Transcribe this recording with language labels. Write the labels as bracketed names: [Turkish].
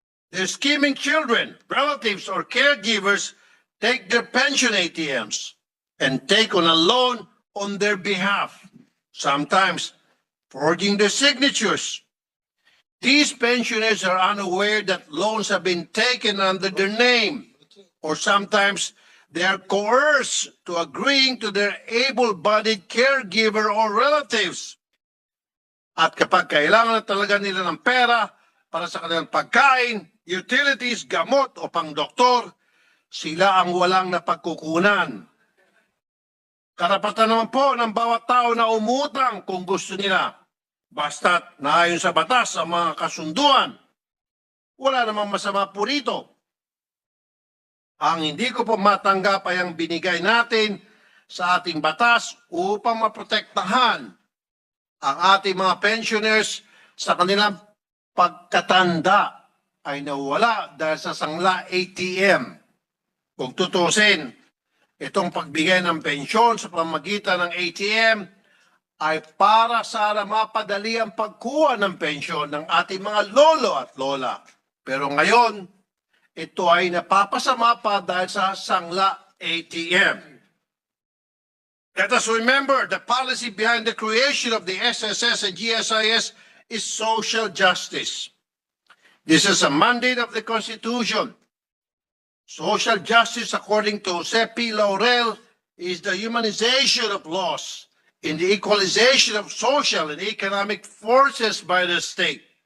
[English] Their scheming children, relatives, or caregivers take their pension ATMs and take on a loan on their behalf, sometimes forging their signatures. These pensioners are unaware that loans have been taken under their name, or sometimes they are coerced to agreeing to their able-bodied caregiver or relatives. [Filipino] At kapag kailangan na talaga nila ng pera para sa kanilang pagkain, utilities, gamot o pang-doktor, sila ang walang napagkukunan. Karapatan naman po ng bawat tao na umutang kung gusto nila. Basta't naayon sa batas ang mga kasunduan. Wala namang masama po rito. Ang hindi ko po matanggap ay ang binigay natin sa ating batas upang maprotektahan ang ating mga pensioners sa kanilang pagkatanda ay nawala dahil sa Sangla ATM. Kung tutusin, itong pagbigay ng pensyon sa pamamagitan ng ATM ay para sana mapadali ang pagkuha ng pensyon ng ating mga lolo at lola. Pero ngayon, ito ay napapasama pa dahil sa Sangla ATM. [English] Let us remember the policy behind the creation of the SSS and GSIS is social justice. This is a mandate of the Constitution. Social justice, according to Sepi Laurel, is the humanization of laws in the equalization of social and economic forces by the state.